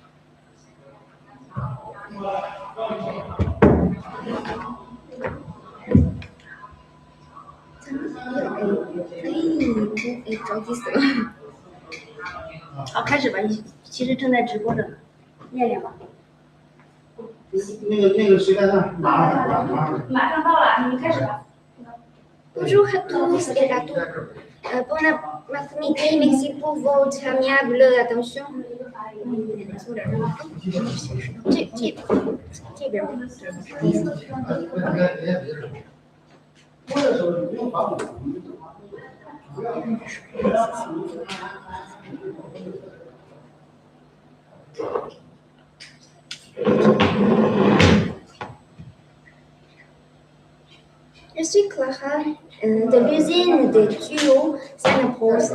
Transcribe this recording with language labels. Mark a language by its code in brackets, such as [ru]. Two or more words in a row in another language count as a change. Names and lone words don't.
[zh] 着急死了。好，开始吧，你其实正在直播着呢，练练吧。那个谁在那儿？马上到了，你们开始吧。 [fr] Bonjour à tous et à toutes. Bon après-midi, merci pour votre aimable attention. [zh] 这边。多的时候你不用把我。 [fr] Je suis Clara de l'usine de tuyaux Sinopulse.